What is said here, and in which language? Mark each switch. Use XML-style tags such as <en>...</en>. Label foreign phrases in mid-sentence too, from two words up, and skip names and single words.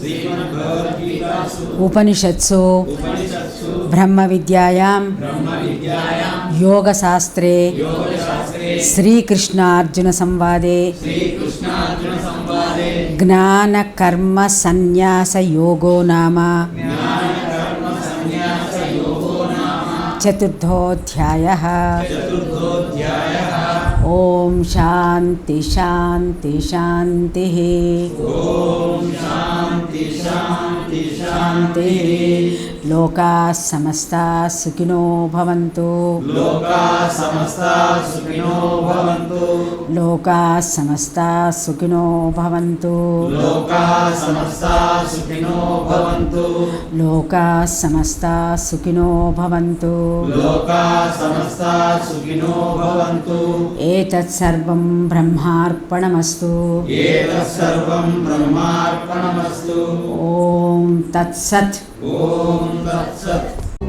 <sa>ఉపనిషత్సు బ్రహ్మ విద్యాయాం యోగశాస్త్రే శ్రీకృష్ణార్జున సంవాదే జ్ఞానకర్మ సన్యాస యోగో నామ చతుర్థోధ్యాయః. ఓం శాంతి శాంతి శాంతి. శాంతి. లోకాః సమస్తాః సుఖినో భవంతు. లోకాః సమస్తాః సుఖినో భవంతు. లోకాః సమస్తాః సుఖినో భవంతు. లోకాః సమస్తాః సుఖినో భవంతు. లోకాః సమస్తాః సుఖినో భవంతు. లోకాః సమస్తాః సుఖినో భవంతు. ఏతత్ సర్వం బ్రహ్మార్పణమస్తు. ఏతత్ సర్వం బ్రహ్మార్పణమస్తు. ఓం తత్సత్. ఓం తత్సత్.</sa>